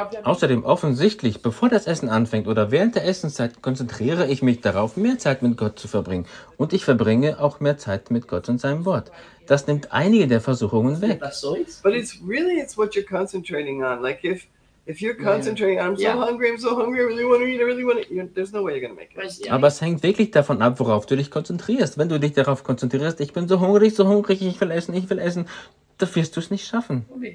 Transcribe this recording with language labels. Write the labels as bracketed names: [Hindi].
[German] Außerdem offensichtlich, bevor das Essen anfängt oder während der Essenszeit, konzentriere ich mich darauf, mehr Zeit mit Gott zu verbringen. Und ich verbringe auch mehr Zeit mit Gott und seinem Wort. Das nimmt einige der Versuchungen weg. [English] But it's really, it's what you're concentrating on. Like if you're concentrating, I'm so hungry, I really want to eat, I really want to eat, there's no way you're going to make it. [German] Aber es hängt wirklich davon ab, worauf du dich konzentrierst. Wenn du dich darauf konzentrierst, ich bin so hungrig, ich will essen, da wirst du es nicht schaffen.